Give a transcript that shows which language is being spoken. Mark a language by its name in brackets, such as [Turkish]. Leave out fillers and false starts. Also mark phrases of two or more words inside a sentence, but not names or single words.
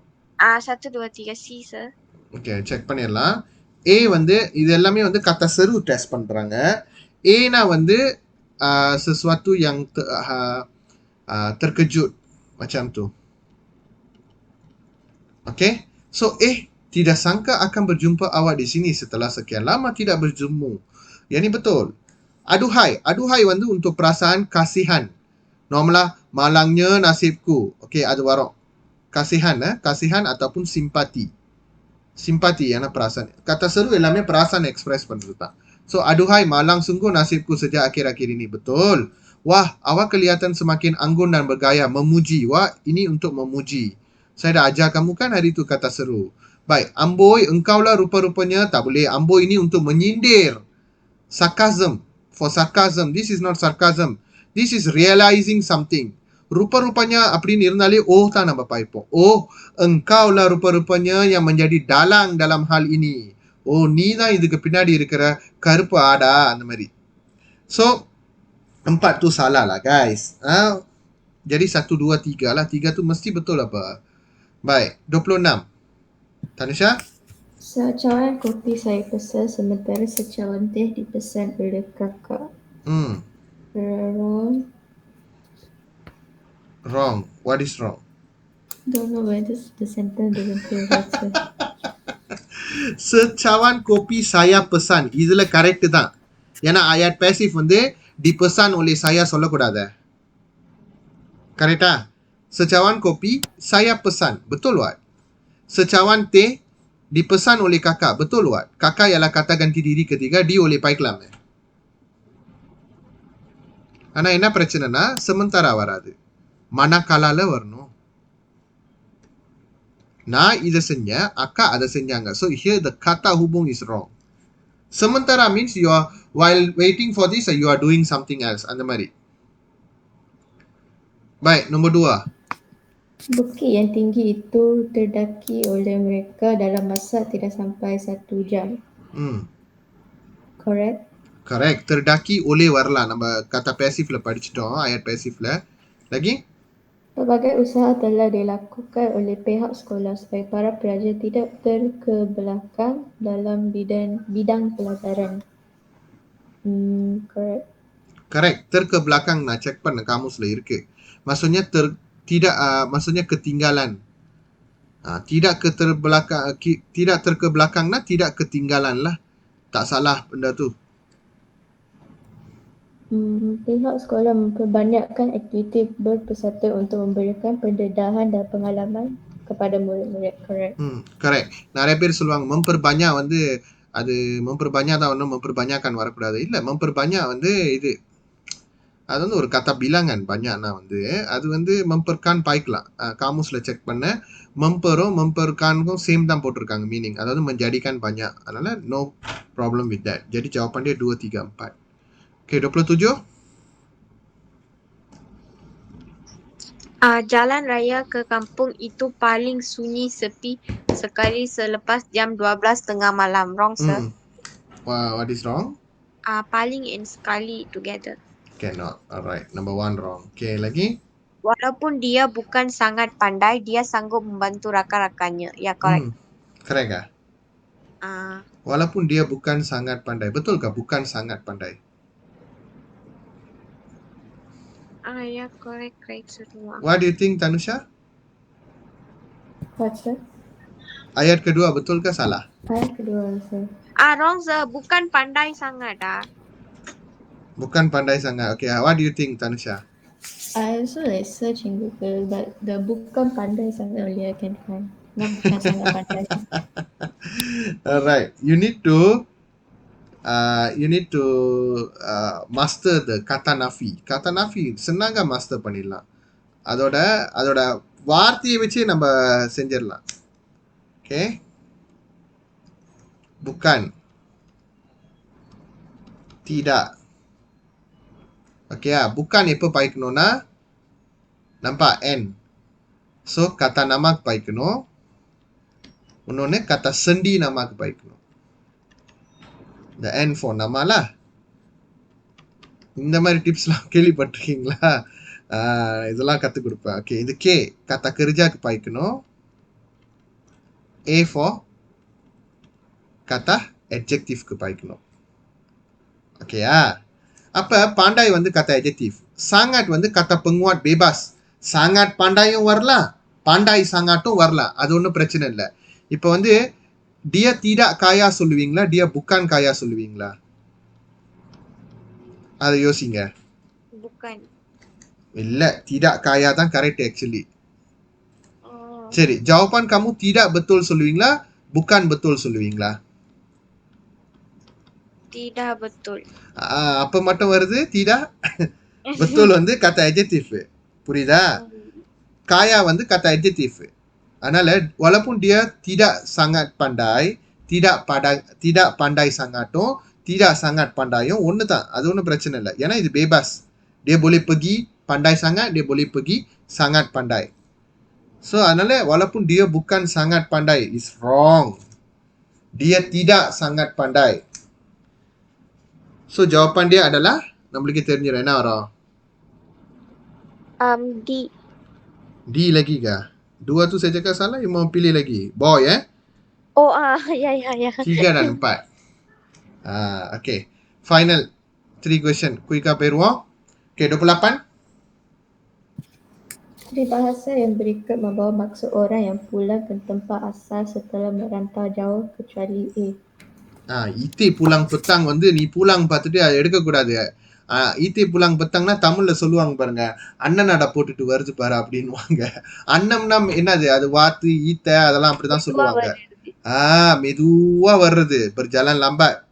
[English] 1, 2, 3, C, sir. [Tamil] ஓகே செக் பண்ணிடலாம். ஏ வந்து இது எல்லாமே வந்து [Malay] kata seru [Tamil] டெஸ்ட் பண்றாங்க. ஏனா வந்து [Malay] sesuatu yang terkejut macam tu. Okay. So tidak sangka akan berjumpa awak di sini setelah sekian lama tidak berjumpa. Yang ni betul. Aduhai. Aduhai வந்து untuk perasaan kasihan. Normala malangnya nasibku. Okay, ada warok. Kasihan kasihan ataupun simpati. Simpati yana perasaan. Kata seru [Tamil] எல்லாமே perasaan express பண்றது தான். [Malay] So aduhai malang sungguh nasibku sejak akhir-akhir ini. Betul. Wah, awak kelihatan semakin anggun dan bergaya. Memuji. Wah, ini untuk memuji. Saya dah ajar kamu kan hari itu kata seru. Baik, amboi engkaulah rupa-rupanya. Tak boleh. Amboi ini untuk menyindir. [English] Sarcasm. For sarcasm. This is not sarcasm. This is realizing something. [Malay] Rupa-rupanya [Tamil] அப்படின்னு இருந்தாலே தான் நம்ம பாய்ப்போம். [Malay] engkaulah rupa-rupanya yang menjadi dalang dalam hal ini. [Tamil] நீ தான் இதுக்கு பின்னாடி இருக்கிற கருப்பு ஆடா அந்த மாதிரி. [Malay] So 4 tu salah lah guys. Jadi 1 2 3 lah. 3 tu mesti betul apa? Baik, 26. Tanisha? Secawan kopi saya pesan sementara secawan teh dipesan oleh kakak. [English] Wrong. Wrong. What is wrong? Don't know whether the sentence doesn't feel right, sir. [Malay] Secawan kopi saya pesan. [Tamil] இதுல கரெக்ட் தான். ஏன்னா [Malay] ayat passive [Tamil] வந்து [Malay] dipesan oleh saya [Tamil] சொல்லக்கூடாது. கரெக்டா? [Malay] Secawan kopi saya pesan. Betul what? Secawan teh dipesan oleh kakak. Betul what? Kakak ialah kata ganti diri ketiga di oleh paiklam. [Tamil] ஆனா என்ன பிரச்சனைனா sementara வராது. மனக்கலால வரணும். நான் இதை செஞ்சேன், அக்கா அதை செஞ்சாங்க. [English] So here the [Malay] kata hubung [English] is wrong. Sementara means you are while waiting for this you are doing something else. [Tamil] அந்த மாதிரி. [Malay] Baik, nombor 2. Bukit yang tinggi itu terdaki oleh mereka dalam masa tidak sampai 1 jam. [English] Correct? [Tamil] Correct. [Malay] Terdaki oleh [Tamil] வரலாம். நம்ம [Malay] kata passivல [Tamil] படிச்சிட்டோம், [Malay] ayat passivல. Lagi? Pelbagai usaha telah dilakukan oleh pihak sekolah supaya para pelajar tidak terkebelakang dalam bidang pelajaran. [English] Correct? [Tamil] Correct. Terkebelakang நான் செக் பண்ண காமுஸ்ல இருக்கு. [Malay] Maksudnya tidak maksudnya ketinggalan. Tidak tidak terkebelakang nah tidak ketinggalan lah. Tak salah benda tu. Pihak sekolah memperbanyakkan aktiviti berpeserta untuk memberikan pendedahan dan pengalaman kepada murid-murid. [English] Correct? Correct. [Tamil] நிறைய பேர் சொல்லுவாங்க memperbanyak வந்து அது memperbanyak தான் ஒன்றும் memperbanyakkan வரக்கூடாது. இல்லை memperbanyak வந்து இது அது வந்து ஒரு [Malay] kata bilangan banyakனா [Tamil] வந்து அது வந்து memperkan பாய்க்கலாம். காமுஸ்ல செக் பண்ண mempeரும் memperkanக்கும் சேம் தான் போட்டிருக்காங்க மீனிங். அதாவது [Malay] menjadikan banyak. [Tamil] அதனால [English] no problem with that. [Malay] jadi jawapan dia 2 3 4. Okay, 27. Jalan raya ke kampung itu paling sunyi sepi sekali selepas jam 12 tengah malam. [English] Wrong, sir. What is wrong? Paling and sekali together. Cannot. Alright. Number 1 wrong. [Malay] Okay, lagi? Walaupun dia bukan sangat pandai, dia sanggup membantu rakan-rakannya. [English] Ya, correct. Correct ah? [Malay] Walaupun dia bukan sangat pandai. Betulkah bukan sangat pandai? Ya, correct semua. [English] What do you think, Tanusha? What, sir? [Malay] Ayat kedua betul ke salah? Ayat kedua, [English] sir. Wrong, sir. [Malay] Bukan pandai sangat. Bukan pandai sangat. [English] Okay, what do you think, Tanusha? I also like search in Google, but the [Malay] bukan pandai sangat [English] only I can find. Not [Malay] bukan sangat pandai. [English] Alright, you need to master the [Malay] kata nafi. Kata nafi senanga master பண்ணிடலாம். [Tamil] அதோட அதோட வார்த்தையை வச்சு நம்ம செஞ்சிடலாம். [Malay] Okay? Bukan. Tidak. Okay bukan [Tamil] எப்போ பாய்க்கணும்னா [Malay] nampak N. [Tamil] So [Malay] kata nama [Tamil] பாய்க்கணும். இன்னொன்னு [Malay] kata sendi nama [Tamil] பாய்க்கணும். [English] The N for nama lah. [Tamil] இந்த மாதிரி டிப்ஸ்லாம் கேள்விப்பட்டிருக்கீங்களா? இதெல்லாம் கற்றுக் கொடுப்பேன். ஓகே, இது கே [Malay] kata kerjaக்கு [Tamil] பாய்க்கணும். A for [Malay] kata adjectiveக்கு [Tamil] பாய்க்கணும். ஓகேயா? அப்ப பாண்டாய் வந்து [Malay] kata adjective. [Tamil] sangat வந்து [Malay] kata penguat bebas. sangat pandaiயும் [Tamil] வரலாம், [Malay] pandai sangat [Tamil] வரலாம். அது ஒன்றும் பிரச்சனை இல்லை. இப்போ வந்து [Malay] dia tidak kaya [Tamil] சொல்லுவீங்களா, [Malay] dia bukan kaya [Tamil] சொல்லுவீங்களா? அதை யோசிங்க. [Malay] Bukan. [Tamil] இல்ல, [Malay] tidak kaya [Tamil] தான் கரெக்ட் ஆக்சுவலி. சரி, [Malay] jawapan kamu tidak betul சொல்லுவீங்களா, bukan betul சொல்லுவீங்களா? Tidak betul. [Tamil] அப்ப மட்டும் வருது tidak. betul வந்து [Malay] kata adjective. [Tamil] புரியுதா? kaya வந்து [Malay] kata adjective. [Tamil] அதனால [Malay] walaupun dia tidak sangat pandai, tidak pandai sangatum, tidak sangat pandaiயும் [Tamil] ஒன்று தான். அது ஒன்றும் பிரச்சனை இல்லை. ஏன்னா இது bebas. [Malay] Dia boleh pergi pandai sangat, dia boleh pergi sangat pandai. So, [Tamil] அதனால [Malay] walaupun dia bukan sangat pandai, [English] is wrong. [Malay] Dia tidak sangat pandai. So, jawapan dia adalah, [Tamil] நம்மளுக்கு தெரிஞ்சிடும் என்ன வரும்? [Malay] D. D lagi kah? Dua tu saya cakap salah, you mau pilih lagi? [English] Boy [Malay] Oh, ya. 3 dan 4. Okay. [English] Final 3 question. Kuika peruang. Okay, 28. [Malay] Peribahasa yang berikut membawa maksud orang yang pulang ke tempat asal setelah merantau jauh kecuali A. itik pulang petang [Tamil] வந்து நீ புலாங் பார்த்துட்டு அதை எடுக்கக்கூடாது. [Malay] itik pulang petang [Tamil] தமிழ்ல சொல்லுவாங்க பாருங்க, அண்ணனடா போட்டுட்டு வருது பாரு அப்படின்வாங்க. அண்ணம்னா என்னது, அது வாத்து ஈத்த அதெல்லாம் அப்படிதான் சொல்லுவாங்க. மெதுவா வர்றது [Malay] berjalan lambat.